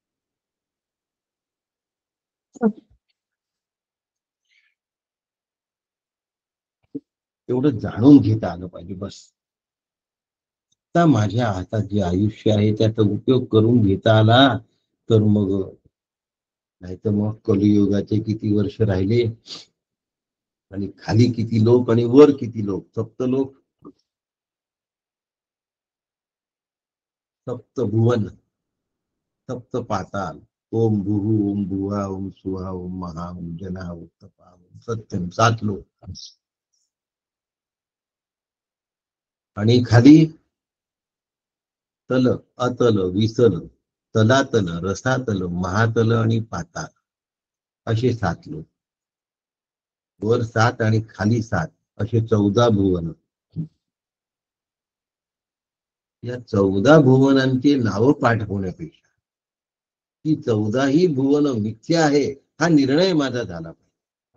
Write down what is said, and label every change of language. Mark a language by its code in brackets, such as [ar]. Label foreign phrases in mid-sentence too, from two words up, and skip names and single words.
[mr] तेवढं जाणून घेता आलं पाहिजे बस. आता माझ्या हातात जे आयुष्य आहे त्याचा उपयोग करून घेता आला तर मग, नाही तर मग कलियुगाचे किती वर्ष राहिले आणि खाली किती लोक आणि वर किती लोक. सप्त लोक, सप्त भुवन, सप्त पाताल. [sa] ओम भुहु ओम भुवा ओम सुहा ओम महा ओम जना ओम तपा ओम सत्यम. [mr] 7 लोक. आणि खाली तल, अतल, विसल, तलातल, रसातल, महातल आणि पाताल असे 7 लोक. वर 7 आणि खाली 7 असे 14 भुवन. या 14 भुवनांची नावं पाठ होण्यापेक्षा ही 14ही भुवन मिथ्या आहे हा निर्णय माझा झाला पाहिजे.